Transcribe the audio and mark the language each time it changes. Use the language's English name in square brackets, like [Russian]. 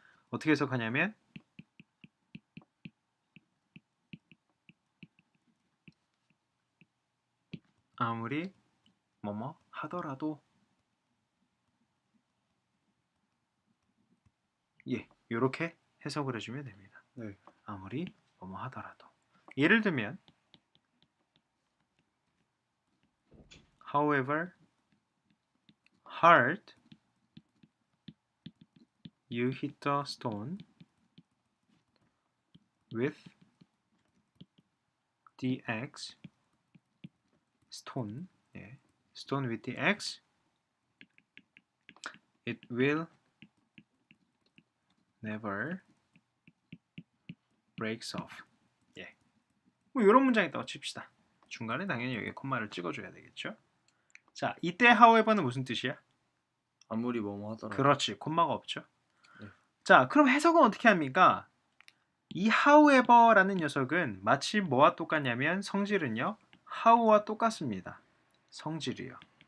[Korean] 어떻게 해석하냐면 아무리 뭐뭐 하더라도 예, 요렇게 해석을 해주면 됩니다. 네. 아무리 뭐뭐 하더라도 예를 들면 [English] however hard you hit the stone with the axe, stone, 예, stone with the axe, it will never breaks off. [Korean] 예, 뭐 이런 문장이 있다고 칩시다. 중간에 당연히 여기 콤마를 찍어줘야 되겠죠. 자, 이때 however는 무슨 뜻이야? 아무리 뭐뭐 하더라도. 그렇지, 콤마가 없죠. 네. 자, 그럼 해석은 어떻게 합니까? 이 however라는 녀석은 마치 뭐와 똑같냐면 성질은요, how와 똑같습니다. 성질이요.